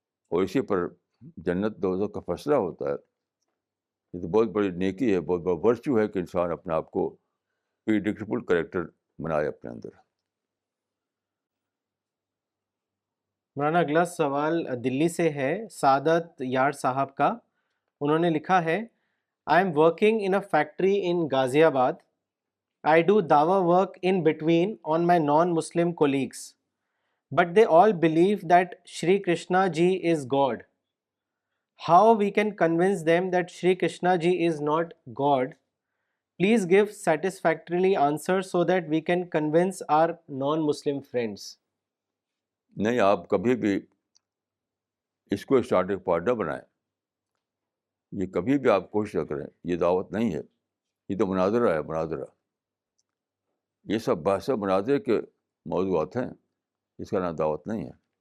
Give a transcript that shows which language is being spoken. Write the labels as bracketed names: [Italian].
[Urdu] اور اسی پر جنت دوزخ کا فیصلہ ہوتا ہے. یہ تو بہت بڑی نیکی ہے، بہت بڑا ورچو ہے کہ انسان اپنے آپ کو پریڈکٹیبل کریکٹر بنائے اپنے اندر. مولانا اگلا سوال دلی سے ہے، سعادت یار صاحب کا. انہوں نے لکھا ہے، [English] I am working in a factory in Ghaziabad. I do dawa work in between on my non-Muslim colleagues, but they all believe that Shri Krishna ji is God. How we can convince them that Shri Krishna ji is not God? Please give satisfactorily answer so that we can convince our non-Muslim friends. [Urdu] نہیں، آپ کبھی بھی اس کو starting point نہ بنائیں. یہ کبھی بھی آپ کوشش نہ کریں. یہ دعوت نہیں ہے، یہ تو مناظرہ ہے. مناظرہ، یہ سب بحث مناظرے کے موضوعات ہیں، اس کا نام دعوت نہیں ہے.